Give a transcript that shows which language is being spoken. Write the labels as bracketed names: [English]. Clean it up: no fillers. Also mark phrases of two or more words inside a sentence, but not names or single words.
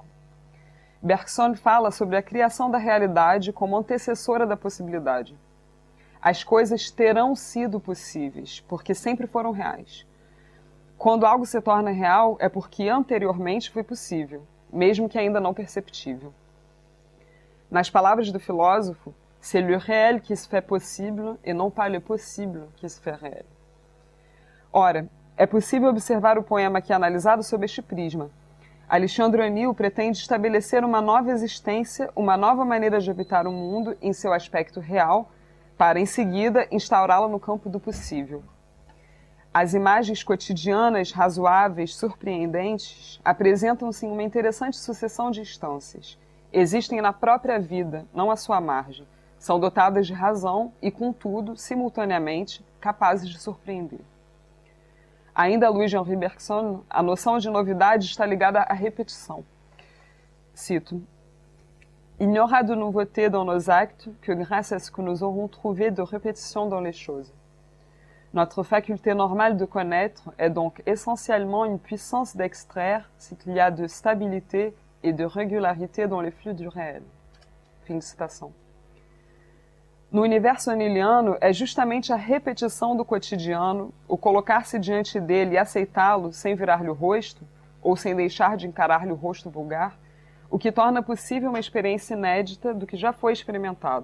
[Portuguese] Bergson fala sobre a criação da realidade como antecessora da possibilidade. As coisas terão sido possíveis, porque sempre foram reais. Quando algo se torna real, é porque anteriormente foi possível, mesmo que ainda não perceptível. Nas palavras do filósofo, [French] c'est le réel qui se fait possible et non pas le possible qui se fait réel. [Portuguese] Ora, é possível observar o poema aqui analisado sob este prisma. Alexandre O'Neill pretende estabelecer uma nova existência, uma nova maneira de habitar o mundo em seu aspecto real, para, em seguida, instaurá-la no campo do possível. As imagens cotidianas, razoáveis, surpreendentes, apresentam-se em uma interessante sucessão de instâncias. Existem na própria vida, não à sua margem. São dotadas de razão e, contudo, simultaneamente, capazes de surpreender. Ainda à luz de Henri Bergson, a noção de novidade está ligada à repetição. Cito: [French] Il n'y aura de nouveauté dans nos actes que grâce à ce que nous aurons trouvé de répétition dans les choses. Notre faculté normale de connaître est donc essentiellement une puissance d'extraire ce qu'il y a de stabilité et de régularité dans les flux du réel. [Portuguese] Fim de citação. No universo oniliano, é justamente a repetição do cotidiano, o colocar-se diante dele e aceitá-lo sem virar-lhe o rosto, ou sem deixar de encarar-lhe o rosto vulgar, o que torna possível uma experiência inédita do que já foi experimentado.